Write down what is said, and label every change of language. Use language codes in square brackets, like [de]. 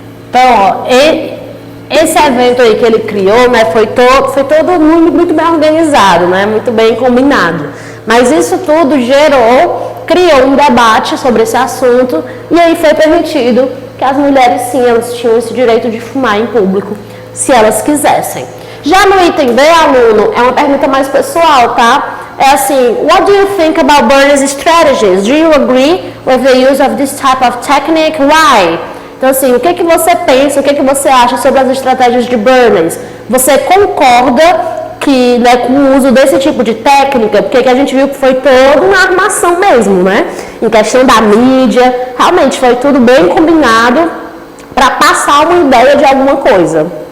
[pt] Então, ó, esse evento aí que ele criou, né, foi todo muito bem organizado, né, muito bem combinado. Mas isso tudo criou um debate sobre esse assunto e aí foi permitido que as mulheres, sim, elas tinham esse direito de fumar em público, se elas quisessem. Já no item B, aluno, é uma pergunta mais pessoal, tá? É assim, [en] what do you think about Bernie's strategies? Do you agree with the use of this type of technique? Why? [pt] Então, assim, o que você pensa, o que você acha sobre as estratégias de Bernie? Você concorda que, né, com o uso desse tipo de técnica, porque que a gente viu que foi toda uma armação mesmo, né? Em questão da mídia, realmente foi tudo bem combinado para passar uma ideia de alguma coisa.